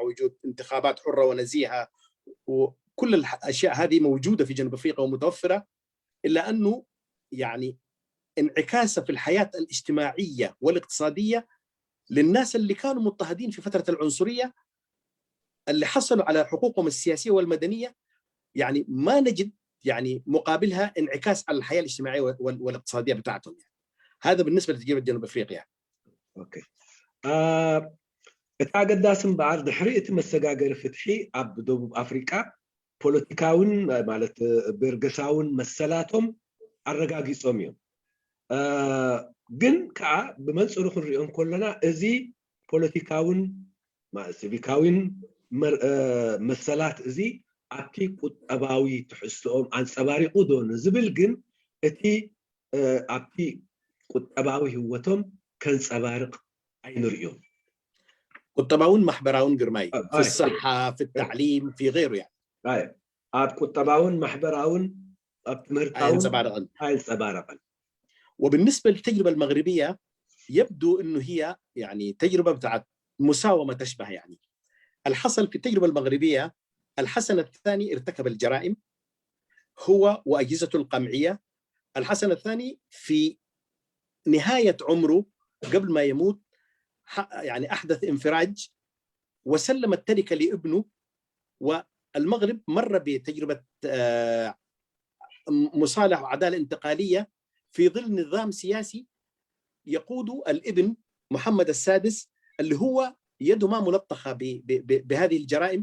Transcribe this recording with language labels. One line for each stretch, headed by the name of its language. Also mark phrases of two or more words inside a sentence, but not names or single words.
Arabic: وجود انتخابات حرة ونزيهة وكل الأشياء هذه موجودة في جنوب أفريقيا ومتوفرة، إلا أنه يعني انعكاسه في الحياة الاجتماعية والاقتصادية للناس اللي كانوا مضطهدين في فترة العنصرية اللي حصلوا على حقوقهم السياسية والمدنية، يعني ما نجد يعني مقابلها انعكاس على الحياة الاجتماعية والاقتصادية بتاعتهم يعني. هذا بالنسبة لتجربة جنوب أفريقيا. اوكي.
Tigrinya: እታ ገዳስም በዓል ድሕሪ እቲ መሰጋገሪ ፍትሒ ኣብ ደቡብ ኣፍሪቃ ፖለቲካውን ማለት ብርገሳውን መሰላቶም ኣረጋጊጾም እዮም። ግን ከዓ ብመንጽሩ ክንሪኦም ከለና እዚ ፖለቲካውን ሲቪካውን መሰላት እዚ ኣብቲ ቁጠባዊ ትሕዝቶኦም ኣንጸባሪቑ ዶ ንዝብል ግን እቲ ኣብቲ ቁጠባዊ ህይወቶም ከንጸባርቕ ኣይንሪኦም። ቁጠባውን ማሕበራውን
Arabic: ግርማይ في الصحة في التعليم في غيره يعني.
Tigrinya: ኣብ ቁጠባውን ማሕበራውን ኣብ ትምህርታውን ኣይንጸባረቐን.
Arabic: وبالنسبة للتجربة المغربية يبدو أنه هي يعني تجربة بتاعت مساومة تشبه يعني. الحصل في التجربة المغربية الحسن الثاني ارتكب الجرائم هو وأجهزته القمعية. الحسن الثاني في نهاية عمره قبل ما يموت يعني أحدث انفراج وسلم التركة لابنه، والمغرب مر بتجربة مصالحة وعدالة انتقالية في ظل نظام سياسي يقود الابن محمد السادس اللي هو يده ما ملطخة بهذه الجرائم.